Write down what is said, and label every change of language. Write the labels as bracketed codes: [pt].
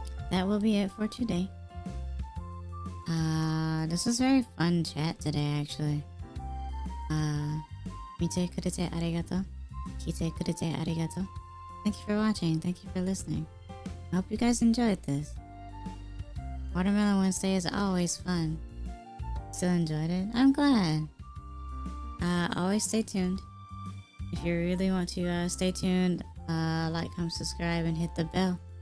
[en] That will be it for today. This was very fun chat today, actually. [ja] 見てくれてありがとう。聞いてくれてありがとう。 [en] Thank you for watching. Thank you for listening. I hope you guys enjoyed this. Watermelon Wednesday is always fun. Still enjoyed it? I'm glad. Always stay tuned. If you really want to stay tuned, like, comment, subscribe, and hit the bell.